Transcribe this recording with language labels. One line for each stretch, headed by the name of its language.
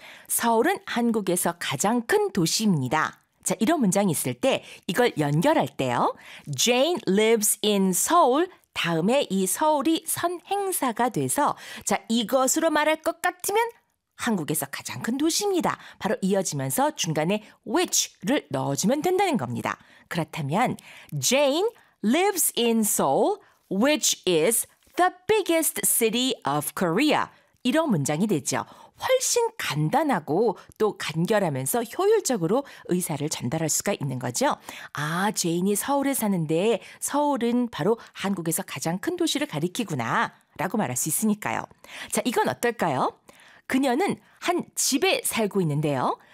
Korean: 서울은 한국에서 가장 큰 도시입니다. 자, 이런 문장이 있을 때 이걸 연결할 때요.
English: Jane lives in Seoul.
Korean: 다음에 이 서울이 선행사가 돼서 자, 이것으로 말할 것 같으면 한국에서 가장 큰 도시입니다. 바로 이어지면서 중간에 which를 넣어주면 된다는 겁니다. 그렇다면
English: Jane lives in Seoul, which is the biggest city of Korea.
Korean: 이런 문장이 되죠. 훨씬 간단하고 또 간결하면서 효율적으로 의사를 전달할 수가 있는 거죠. 아, 제인이 서울에 사는데 서울은 바로 한국에서 가장 큰 도시를 가리키구나 라고 말할 수 있으니까요. 자, 이건 어떨까요? 그녀는 한 집에 살고 있는데요.